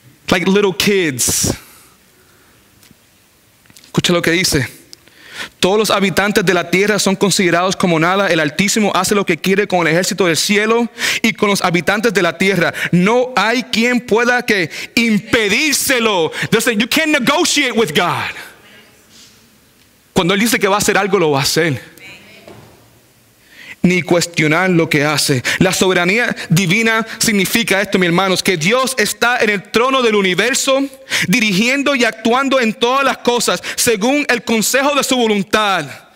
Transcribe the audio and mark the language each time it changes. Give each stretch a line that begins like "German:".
English: Like little kids.
Spanish: Escucha lo que dice. Todos los habitantes de la tierra son considerados como nada. El Altísimo hace lo que quiere con el ejército del cielo y con los habitantes de la tierra. No hay quien pueda que impedírselo.
English: Listen, you can't negotiate with God.
Spanish: Cuando Él dice que va a hacer algo, lo va a hacer. Ni cuestionar lo que hace. La soberanía divina significa esto, mis hermanos, que Dios está en el trono del universo, dirigiendo y actuando en todas las cosas según el consejo de su voluntad.